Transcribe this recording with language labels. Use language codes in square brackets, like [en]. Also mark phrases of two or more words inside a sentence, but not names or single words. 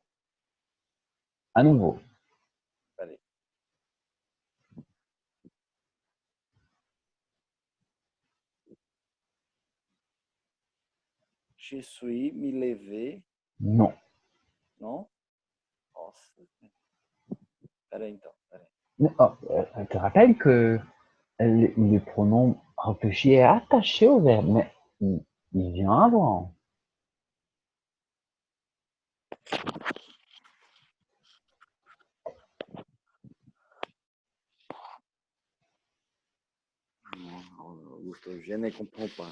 [fr] à nouveau. allez. Je suis me levé. Non. Non? [pt] Nossa. Peraí, então. Peraí. [fr] Oh, je te rappelle que le pronom réfléchi est attaché au verbe, mais il vient avant. Non, Augusto, je ne comprends pas.